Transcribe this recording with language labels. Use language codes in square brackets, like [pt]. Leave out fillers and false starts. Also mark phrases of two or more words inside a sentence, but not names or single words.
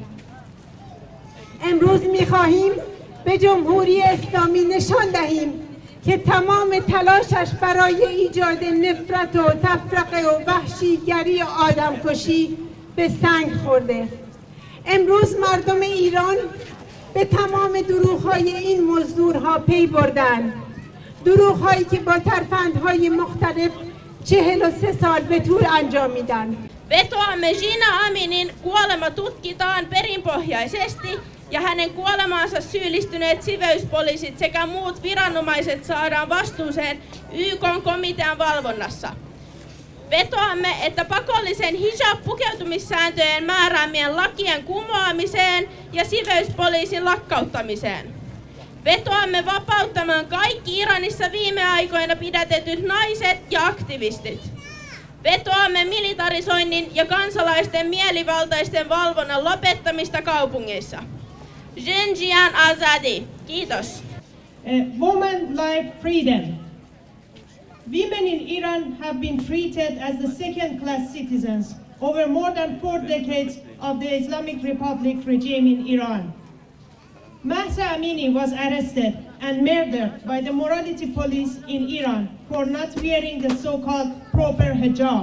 [fa] امروز می‌خواهیم به جمهوری اسلامی نشان دهیم که تمام تلاشش برای ایجاد نفرت و تفرقه و وحشیگری و آدمکشی به سنگ خورده. امروز مردم ایران به تمام دروغ‌های این مزدورها پی بردند، دروغ‌هایی که با ترفندهای مختلف 43 سال به طول انجامیدند. [fi] Vetoamme Gina Aminin kuolema tutkitaan perinpohjaisesti ja hänen kuolemaansa syyllistyneet siveyspoliisit sekä muut viranomaiset saadaan vastuuseen YK:n komitean valvonnassa. Vetoamme, että pakollisen hijab-pukeutumissääntöjen määräämien lakien kumoamiseen ja siveyspoliisin lakkauttamiseen. Vetoamme vapauttamaan kaikki Iranissa viime aikoina pidätetyt naiset ja aktivistit. Vetoamme militarisoinnin ja kansalaisten mielivaltaisten valvonnan lopettamista kaupungeissa. [ku] Xinjiang Azadi. [fi] Kiitos. [en] Women like freedom. Women in Iran have been treated as the second-class citizens over more than 4 decades of the Islamic Republic regime in Iran. Mahsa Amini was arrested and murdered by the morality police in Iran for not wearing the so-called proper hijab.